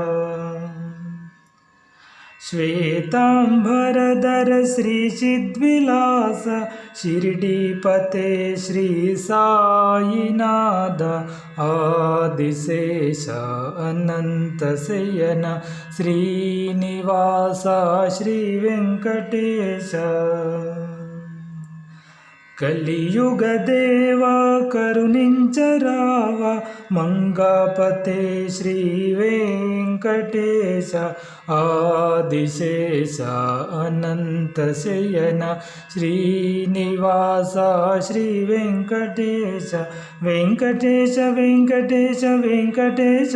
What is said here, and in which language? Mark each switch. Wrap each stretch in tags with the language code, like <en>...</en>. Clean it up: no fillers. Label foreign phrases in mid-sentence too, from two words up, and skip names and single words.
<sa>श्वेताम्बरधर श्रीचिद्विलास शिर्डीपते श्री साईनाथ आदिशेष अनन्तशयन श्रीनिवास श्रीवेङ्कटेश</sa> <te>కలియుగదేవా కరుణించరావా మంగాపతే శ్రీ వెంకటేశ ఆదిశేష అనంతశయన శ్రీనివాస శ్రీ వెంకటేశ వెంకటేశ వెంకటేశ వెంకటేశ</te>